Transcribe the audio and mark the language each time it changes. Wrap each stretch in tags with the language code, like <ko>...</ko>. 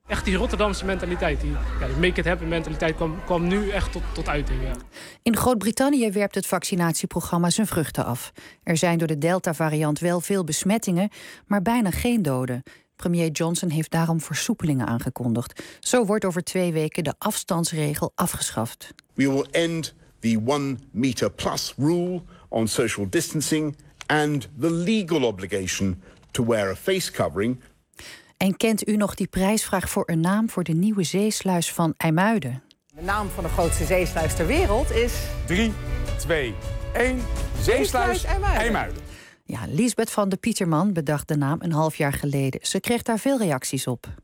<nl>Echt die Rotterdamse mentaliteit, die</nl> <en>make it happen</en> <nl>mentaliteit kwam nu echt tot uiting. Ja. In Groot-Brittannië werpt het vaccinatieprogramma zijn vruchten af. Er zijn door de Delta-variant wel veel besmettingen, maar bijna geen doden. Premier Johnson heeft daarom versoepelingen aangekondigd. Zo wordt over 2 weken de afstandsregel afgeschaft.</nl> <en>We will end the 1 meter plus rule on social distancing and the legal obligation to wear a face covering.</en> <nl>En kent u nog die prijsvraag voor een naam voor de nieuwe zeesluis van IJmuiden? De naam van de grootste zeesluis ter wereld is 3, 2, 1, zeesluis IJmuiden. Ja, Lisbeth van de Pieterman bedacht de naam 1,5 jaar geleden. Ze kreeg daar veel reacties op.</nl>